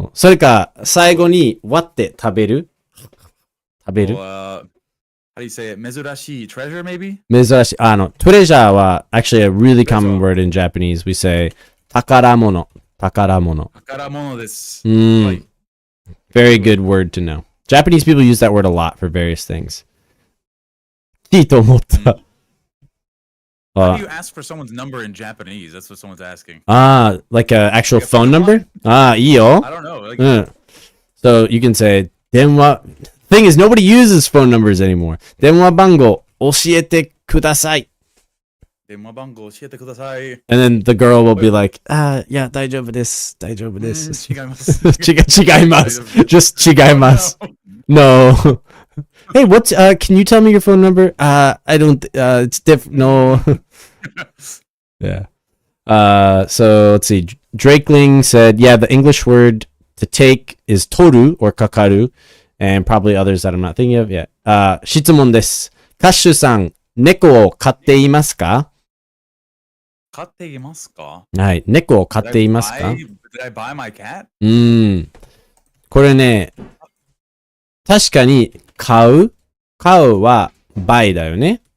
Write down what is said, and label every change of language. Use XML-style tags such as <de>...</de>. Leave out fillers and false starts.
<ja>それか、最後に割って食べる</ja> <en>how do you say it?</en> <ja>珍しい</ja> <en>treasure, maybe?</en> <ja>珍しい。</ja> <en>treasure は actually a really common treasure. word in Japanese. We say 宝物。宝物。</en> <ja>宝物です。は Mm, い。</ja> <en>very good word to know. Japanese people use that word a lot for various things.</en> <ja>いいと思っうんた。</ja> <en>How do you ask for someone's number in Japanese? That's what someone's asking. Like a actual Like a phone pickup number? line?</en> <ja>いいよ。</ja> <en>I don't know. Like, So you can say 電話 Thing is, nobody uses phone numbers anymore.</en> <ja>電話番号教えてください。電話番号教えてください。</ja> <en>And then the girl will be like, yeah,</en> <ja>大丈夫です。大丈夫です。違います。違います。</ja> <en>Just</en> <ja>違います。No.</ja> <en>Hey, what's can you tell me your phone number? I don't it's different. No. Yeah. So let's see. Drakeling said, yeah, the English word to take is toru or kakaru, and probably others that I'm not thinking of yet.</en> <ja>質問です。カッシュさん、猫を飼っていますか？飼っていますか？はい。猫を飼っていますか？</ja> <en>Did I buy my cat?</en> <ja>これね、確かに飼うは buy だよね。</ja>